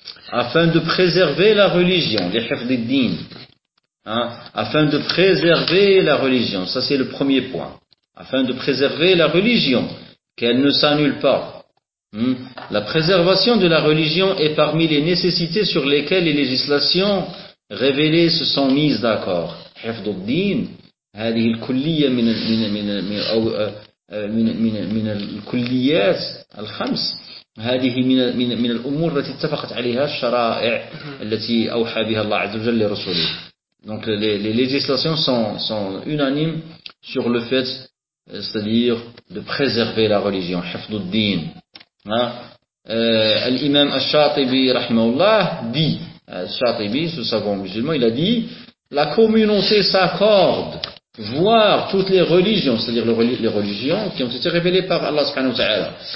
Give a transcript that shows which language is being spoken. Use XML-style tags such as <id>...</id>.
<fr>afin de préserver la religion, les hifdiddin, hein, afin de préserver la religion, ça c'est le premier point, afin de préserver la religion, qu'elle ne s'annule pas. La préservation de la religion est parmi les nécessités sur lesquelles les législations révélées se sont mises d'accord.</fr> <ar>Hifdiddin, هذه الكلية من من من أو من من من الكليات الخمس هذه من من من الأمور التي اتفقت عليها الشرائع التي أوحى بها الله عز وجل لرسوله.</ar> <fr>Donc les législations sont unanimes sur le fait, c'est-à-dire de préserver la religion.</fr> <ar>حفظ الدين. الإمام الشاطبي رحمه الله</ar> <fr>dit, الشاطبي, ce savant musulman, il a dit, la communauté s'accorde voir toutes les religions, c'est-à-dire les religions qui ont été révélées par Allah subhanahu wa ta'ala.</fr>